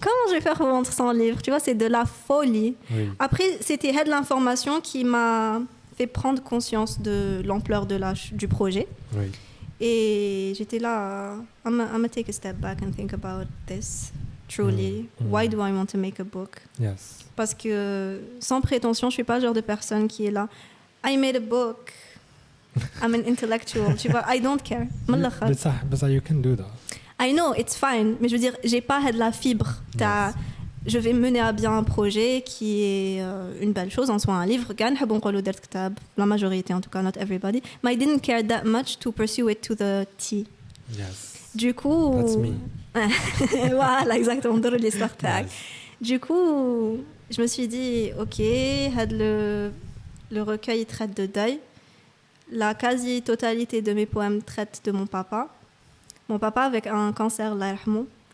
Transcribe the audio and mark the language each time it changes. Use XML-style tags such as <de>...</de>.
<fr>Comment je vais faire pour vendre 100 livres? Tu vois, c'est de la folie. Oui. Après, c'était de l'information qui m'a fait prendre conscience de l'ampleur du projet. Oui. Et j'étais là,</fr> <en>I'm gonna take a step back and think about this. Truly, why do I want to make a book? Yes.</en> <fr>Parce que, sans prétention, je suis pas le genre de personne qui est là,</fr> <en>I made a book, I'm an intellectual,</en> <fr>tu vois,</fr> <en>I don't care. But ça, you can do that. I know, it's fine,</en> <fr>mais je veux dire, j'ai pas de la fibre.</fr> <en>Yes.</en> <fr>Je vais mener à bien un projet qui est une belle chose, en soi un livre. La majorité, en tout cas,</fr> <en>not everybody. But I didn't care that much to pursue it to the T. Yes.</en> <fr>Du coup...</fr> <en>That's me.</en> <fr>Voilà, exactement.</fr> <en>Yes.</en> <fr>Du coup, je me suis dit, ok, le recueil traite de deuil. La quasi-totalité de mes poèmes traite de mon papa. Mon papa avec un cancer,</fr> <ar>Allah yarhamou.</ar>